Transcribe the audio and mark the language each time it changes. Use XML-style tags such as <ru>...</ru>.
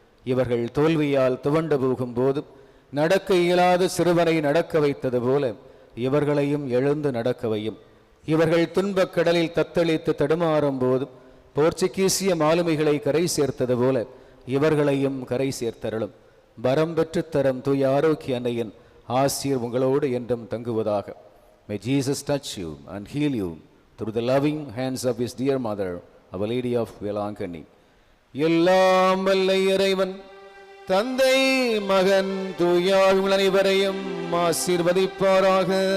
<ta>இவர்கள் தோல்வியால் துவண்டு போகும்போது நடக்க இயலாத சிறுவனை நடக்க வைத்தது போல இவர்களையும் எழுந்து நடக்கவையும். இவர்கள் துன்பக் கடலில் தத்தளித்து தடுமாறும் போது போர்ச்சுகீசிய மாலுமிகளை கரை சேர்த்தது போல இவர்களையும் கரை சேர்த்தருளும். வரம் பெற்று தரும் தூய ஆரோக்கிய அன்னையின் ஆசீர் உங்களோடு என்றும் தங்குவதாக.</ta> <en>May Jesus touch you and heal you through the loving hands of his dear mother, Our Lady of Velankani.</en> <ta>எல்லாம் வல்ல இறைவன் தந்தை மகன் தூயாள் அனைவரையும் ஆசீர்வதிப்பாராக.</ta>